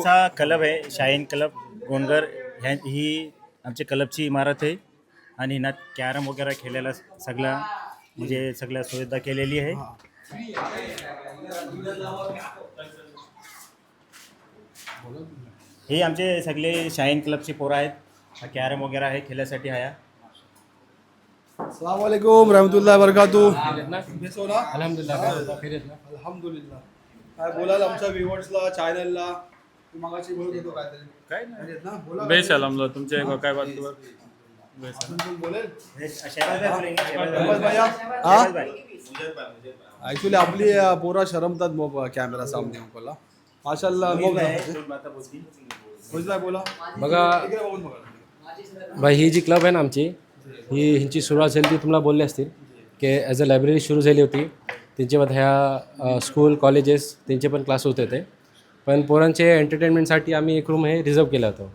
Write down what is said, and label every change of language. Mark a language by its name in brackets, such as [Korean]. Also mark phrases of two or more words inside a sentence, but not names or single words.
[Marathi] आमचा क्लब आहे शाहीन क्लब गोंडगर. ही आमच्या क्लबची इमारत आहे आणि ना कॅरम वगैरे खेळायला सगळं म्हणजे सगळ्या सुविधा केलेली आहे. हे आमचे सगळे शाहीन क्लबचे पोरं आहेत. कॅरम वगैरे आहे खेळण्यासाठी आहे. [Arabic] السلام عليكم رحمة الله بركاته. [Marathi] अल्हम्दुलिल्लाह. अल्हम्दुलिल्लाह. काय बोलाल आमच्या व्ह्युअर्सला चॅनलला? तू मगाशी बोलत होतो काहीतरी. काय म्हणजे ना बोला. बेस अलहमदुलिल्लाह. तुमच्या काय बात ऍक्च्युली आपली पोरा शरमतात मग कॅमेरा सामने बोला. माशाल्लाह. बोला बघा भाई, ही जी क्लब आहे ना आमची, ही ह्यांची सुरुवात झाली ती तुम्हाला बोलले असतील की [English] as a library [Marathi] सुरू झाली होती. त्यांच्यामध्ये ह्या [English] school colleges [Marathi] त्यांचे पण क्लास होते ते, पण पोरांचे एंटरटेनमेंटसाठी आम्ही एक रूम हे रिझर्व केला होता.